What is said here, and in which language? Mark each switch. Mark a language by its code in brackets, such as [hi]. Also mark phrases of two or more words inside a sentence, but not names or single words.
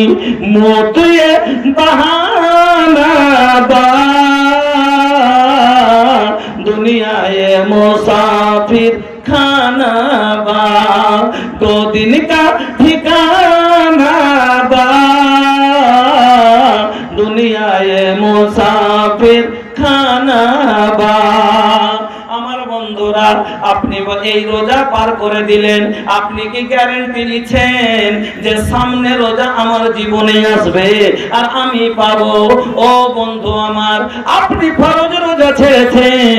[bho] मौत ये बहाना बा, दुनिया ये मुसाफिर खाना बा, 2 दिन का ठिकाना बा, दुनिया ये मुसाफिर खाना बा। [bn] আমার বন্ধুরা, আপনি এই রোজা পার করে দিলেন, আপনি কি গ্যারান্টি নিচ্ছেন যে সামনে রোজা আমার জীবনে আসবে আর আমি পাবো? ও বন্ধু আমার, আপনি ফরজ রোজা ছেড়েছেন।